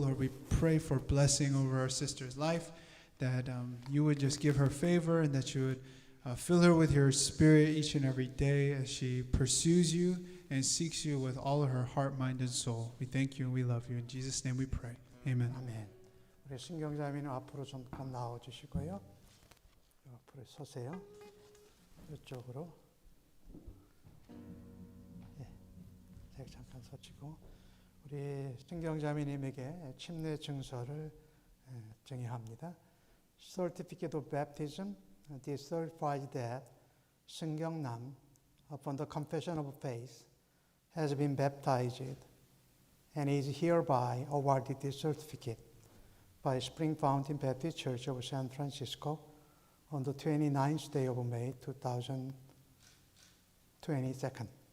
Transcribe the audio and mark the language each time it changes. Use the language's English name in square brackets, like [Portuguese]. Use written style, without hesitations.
[English] Lord, we pray for blessing over our sister's life, that you would just give her favor and that you would fill her with your spirit each and every day as she pursues you and seeks you with all of her heart, mind, and soul. We thank you and we love you. In Jesus' name we pray. Amen. [Korean] 아멘. 우리 신경자매는 앞으로 좀 나와 주시고요. 앞으로 서세요. 이쪽으로. 예. 제가 잠깐 서치고 우리 신경자매님에게 침례 증서를 증여합니다. [English] Certificate of Baptism. This certifies that Seungyeong-nam, upon the confession of faith, has been baptized and is hereby awarded this certificate by Spring Fountain Baptist Church of San Francisco on the 29th day of May 2022.